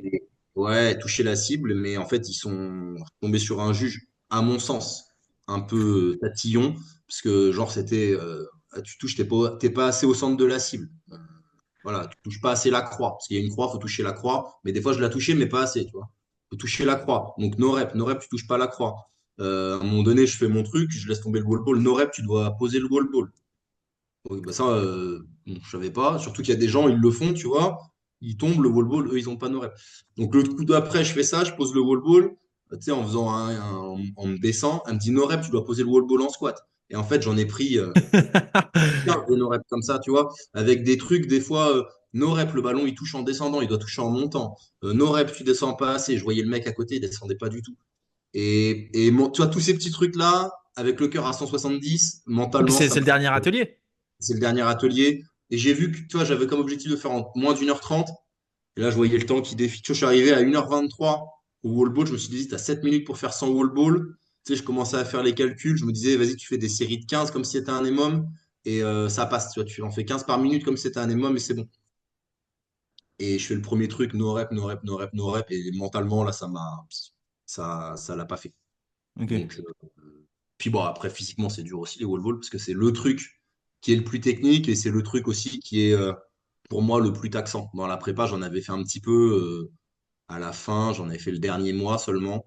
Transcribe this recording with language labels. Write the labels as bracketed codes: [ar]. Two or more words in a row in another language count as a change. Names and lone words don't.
[fr] Et ouais, toucher la cible, mais en fait, ils sont tombés sur un juge, à mon sens, un peu tatillon, parce que genre, c'était ah, tu touches, t'es pas assez au centre de la cible. Voilà, tu touches pas assez la croix, parce qu'il y a une croix, faut toucher la croix, mais des fois, je la touchais, mais pas assez, tu vois. Faut toucher la croix. Donc, [en] no rep, [fr] tu touches pas la croix. À un moment donné, je fais mon truc, je laisse tomber le [en] wall ball. No rep, [fr] tu dois poser le [en] wall ball. [fr] Oui, bah ça, bon, je savais pas. Surtout qu'il y a des gens, ils le font, tu vois. Ils tombent, le [en] wall ball, [fr] eux, ils ont pas nos rêves. Donc, le coup d'après, je fais ça, je pose le [en] wall ball. [fr] Tu sais, en faisant en me baissant, elle me dit [en] no rep, [fr] tu dois poser le [en] wall ball [fr] en squat. Et en fait, j'en ai pris 15 de [en] no rep [fr] comme ça, tu vois, avec des trucs, des fois, [en] no rep, [fr] le ballon, il touche en descendant, il doit toucher en montant. [en] No rep, [fr] tu descends pas assez. Je voyais le mec à côté, il descendait pas du tout. Tu vois, tous ces petits trucs-là, avec le cœur à 170, Ah, puis mentalement, c'est ça c'est me le dernier atelier. c'est le dernier atelier. Et j'ai vu que, tu vois, j'avais comme objectif de faire en moins d'1h30. Et là, je voyais le temps qui défile. Tu vois, je suis arrivé à 1h23 au [en] wall ball. [fr] Je me suis dit, tu as 7 minutes pour faire 100 [en] wall ball. [fr] Tu sais, je commençais à faire les calculs. Je me disais, vas-y, tu fais des séries de 15 comme si c'était un EMOM. Et ça passe. Tu vois, tu en fais 15 par minute comme si c'était un EMOM et c'est bon. Et je fais le premier truc, [en] no rep, no rep, no rep, no rep. [fr] Et mentalement, là, ça l'a pas fait. Ok. Donc, puis bon, après, physiquement, c'est dur aussi les [en] wall balls [fr] parce que c'est le truc qui est le plus technique et c'est le truc aussi qui est, pour moi, le plus taxant. Dans la prépa, j'en avais fait un petit peu à la fin, j'en avais fait le dernier mois seulement.